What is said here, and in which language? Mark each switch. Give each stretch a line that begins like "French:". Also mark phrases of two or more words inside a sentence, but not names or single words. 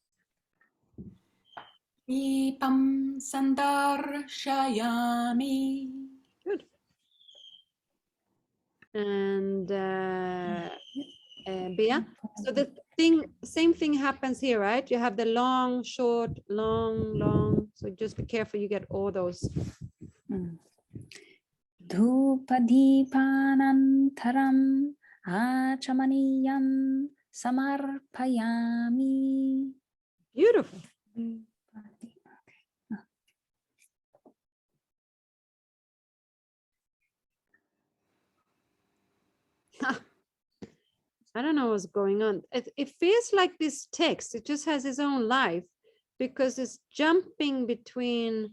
Sanskrit: Deepam sandarshayami.
English: Good. And Bea? So the same thing happens here, right? You have the long, short, long, long. So just be careful you get all those.
Sanskrit: Dhupadipanantaram achamaniyam samarpayami.
English: Beautiful. I don't know what's going on. It feels like this text, it just has its own life because it's jumping between.